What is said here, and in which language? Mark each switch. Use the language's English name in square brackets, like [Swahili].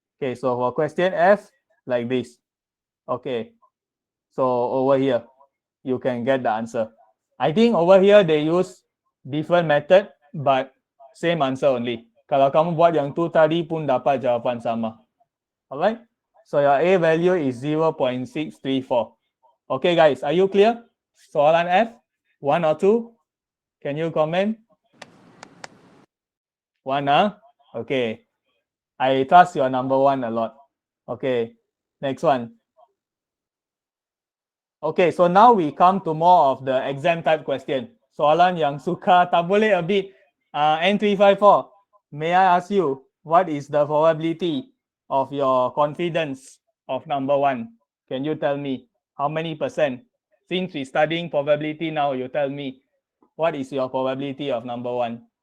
[English] Okay, so for question F, like this. Okay, so over here, you can get the answer. I think over here they use different method, but same answer only. [Malay] Kalau kamu buat yang tu tadi pun dapat jawapan sama. [English] Alright, so your A value is 0.634. Okay, guys, are you clear? Soalan F, 1 or 2? Can you comment? 1, Okay. I trust your number 1 a lot. Okay, next one. Okay, so now we come to more of the exam type question. [Malay] Soalan yang suka tak boleh a bit. [English] N354, may I ask you, what is the probability of your confidence of number 1? Can you tell me how many percent? Since we studying probability now, you tell me, what is your probability of number 1?